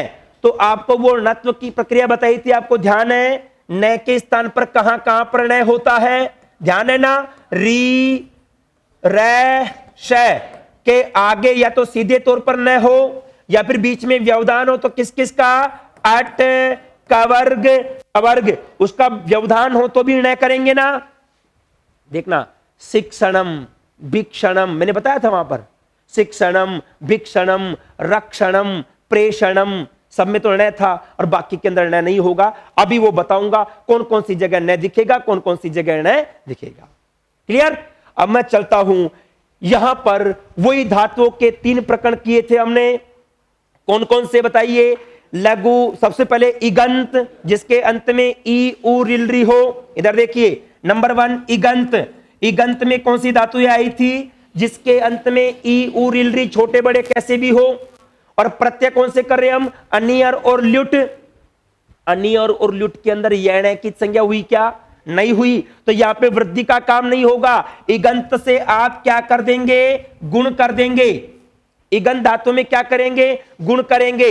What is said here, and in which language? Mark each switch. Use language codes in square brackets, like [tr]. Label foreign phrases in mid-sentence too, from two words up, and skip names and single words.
[hi] तो आपको वो नत्व की प्रक्रिया बताई थी, आपको ध्यान है, न के स्थान पर कहां कहां पर न होता है, ध्यान है ना, री रे श के आगे या तो सीधे तौर पर न हो या फिर बीच में व्यवधान हो, तो किस किस का, अट कवर्ग अवर्ग, उसका व्यवधान हो तो भी न करेंगे ना। देखना, [sa] शिक्षणम भिक्षणम, [hi] मैंने बताया था वहां पर, [sa] शिक्षणम भिक्षणम रक्षणम प्रेषणम, [hi] सब में तो न था और बाकी के अंदर न नहीं होगा। अभी वो बताऊंगा कौन कौन सी जगह न दिखेगा, कौन कौन सी जगह न दिखेगा। क्लियर। अब मैं चलता हूं, यहां पर वही धातुओं के 3 प्रकरण किए थे हमने, कौन कौन से बताइए। लघु, सबसे पहले इगंत, जिसके अंत में ई उ रिल री हो। इधर देखिए, नंबर 1 इगंत। इगंत में कौन सी धातु आई थी, जिसके अंत में ई उ रिल री छोटे बड़े कैसे भी हो। और प्रत्यय कौन से कर रहे हैं हम, अनियर और ल्युट। अनियर और ल्युट के अंदर यण की संज्ञा हुई क्या, नहीं हुई, तो यहां पे वृद्धि का काम नहीं होगा। इगंत से आप क्या कर देंगे, गुण कर देंगे। इगंत धातु में क्या करेंगे, गुण करेंगे।